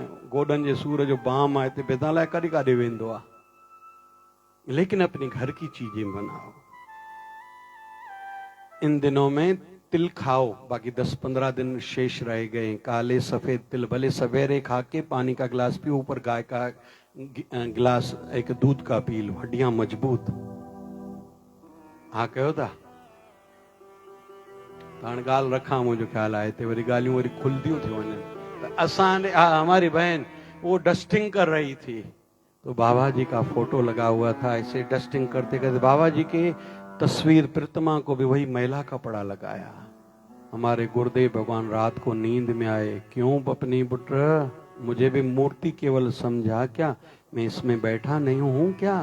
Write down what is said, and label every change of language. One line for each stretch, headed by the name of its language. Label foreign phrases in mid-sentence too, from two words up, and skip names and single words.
Sindhi: गोडन जे सूर जो बाम आहे, हिते बेदा लाइ कॾहिं काॾे वेंदो आहे।
Hindi: लेकिन अपने घर की चीजें बनाओ। इन दिनों में तिल खाओ, बाकी 10-15 दिन शेष रह गए। काले सफेद तिल भले सवेरे खा के पानी का गिलास पियो, ऊपर गाय का गिलास एक दूध का पी लो, हड्डियां मजबूत।
Sindhi: हाँ कयो था हाणे ॻाल्हि रखां,
Hindi: मुझे ख्याल
Sindhi: आहे हिते वरी ॻाल्हियूं वरी खुलदियूं थी वञनि।
Hindi: असां हमारी बहन वो डस्टिंग कर रही थी, तो बाबा जी का फोटो लगा हुआ था। ऐसे डस्टिंग करते करते बाबा जी के तस्वीर प्रतिमा को भी वही मैला कपड़ा लगाया। हमारे गुरुदेव भगवान रात को नींद में आए, क्यों अपनी पुत्र, मुझे भी मूर्ति केवल समझा क्या, मैं इसमें बैठा नहीं हूं क्या?